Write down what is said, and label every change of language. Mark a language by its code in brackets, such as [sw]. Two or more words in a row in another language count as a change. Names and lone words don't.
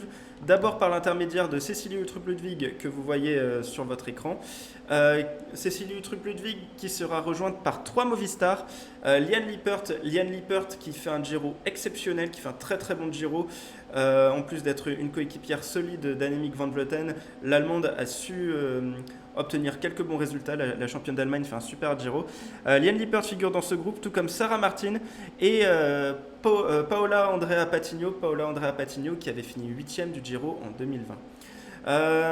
[fr] D'abord par l'intermédiaire de Cecilie Uttrup-Ludwig que vous voyez sur votre écran. Cecilie Uttrup-Ludwig qui sera rejointe par 3 Movistar. Liane Lippert qui fait un Giro exceptionnel, qui fait un très très bon Giro. En plus d'être une coéquipière solide d'Annemiek van Vleuten, l'Allemande a su obtenir quelques bons résultats. La championne d'Allemagne fait un super Giro. Liane Lippert figure dans ce groupe, tout comme Sarah Martin et Paola Andrea Patino qui avait fini 8e du Giro en 2020.